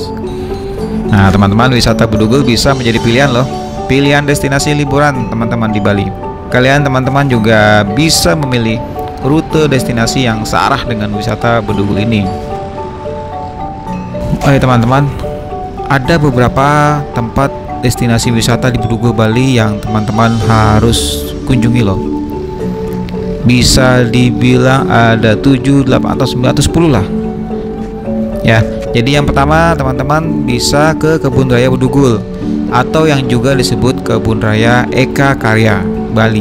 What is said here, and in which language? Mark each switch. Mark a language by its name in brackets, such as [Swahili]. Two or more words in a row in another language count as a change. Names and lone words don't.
[Indonesian] Nah teman-teman, wisata Bedugul bisa menjadi pilihan loh, pilihan destinasi liburan teman-teman di Bali. Kalian teman-teman juga bisa memilih rute destinasi yang searah dengan wisata Bedugul ini. Oh ya teman-teman, ada beberapa tempat destinasi wisata di Bedugul Bali yang teman-teman harus kunjungi loh. Bisa dibilang ada 7, 8, atau 9 atau 10 lah ya. Jadi yang pertama teman-teman bisa ke Kebun Raya Bedugul, atau yang juga disebut Kebun Raya Eka Karya Bali.